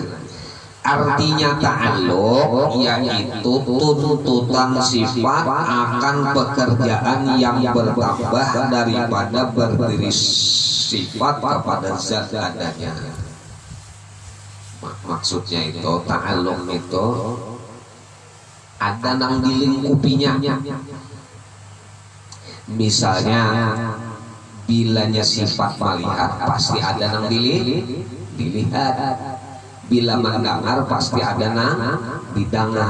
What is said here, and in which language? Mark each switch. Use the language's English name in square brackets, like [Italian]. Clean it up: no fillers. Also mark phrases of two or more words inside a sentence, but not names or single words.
[Banjar] Artinya ta'alluq yaitu tuntutan sifat akan pekerjaan yang bertambah daripada berdiri sifat kepada zat adanya. Maksudnya itu ta'alluq itu ada nang dilingkupinya. Misalnya bilanya sifat melihat pasti ada nang dilihat. Bila mendengar pasti ada nang didengar.